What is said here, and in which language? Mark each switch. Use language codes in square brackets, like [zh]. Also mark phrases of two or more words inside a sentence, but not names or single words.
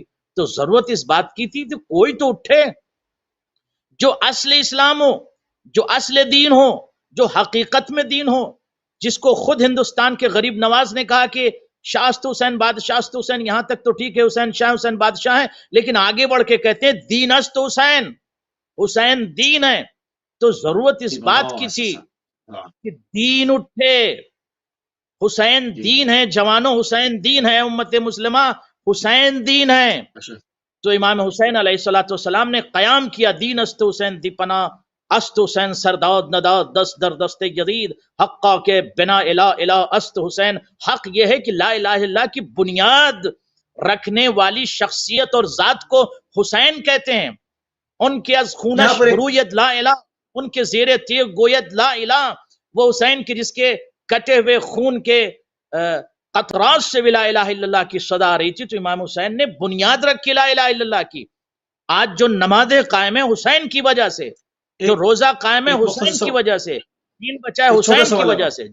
[ur] تو ضرورت اس بات کی تھی کہ کوئی تو اٹھے جو اصل اسلام ہو، جو اصل دین ہو، جو حقیقت میں دین ہو، جس کو خود ہندوستان کے غریب نواز نے کہا کہ [fa] شاست حسین بادشاست حسین، [ur] یہاں تک تو ٹھیک ہے حسین شاہ حسین بادشاہ ہیں، لیکن آگے بڑھ کے کہتے ہیں [fa] دین است حسین، [ur] حسین دین ہے۔ تو ضرورت اس بات کی تھی کہ دین اٹھے، حسین دین ہے، جوانوں حسین دین ہے، امت مسلمہ حسین دین ہے۔ تو امام حسین علیہ السلام نے قیام کیا، [fa] دین است حسین دی پناہ است حسین سرداد نداد دست در دست یزید، حقا کے بنا الہ الہ است حسین۔ [ur] حق یہ ہے کہ [ar] لا الہ الا اللہ [ur] کی بنیاد رکھنے والی شخصیت اور ذات کو حسین کہتے ہیں۔ [fa] ان کے از خونش بروید لا الہ، ان کے زیر تیغ گوید لا الہ، [ur] وہ حسین کی جس کے کٹے ہوئے خون کے قطرات سے بھی [ar] لا الہ الا اللہ [ur] کی صدا آ رہی تھی۔ تو امام حسین نے بنیاد رکھی [ar] لا الہ الا اللہ [ur] کی۔ آج جو نمازیں قائم ہیں حسین کی وجہ سے، جو روزہ قائم ہے حسین کی وجہ سے، دین بچا ہے حسین کی وجہ سے۔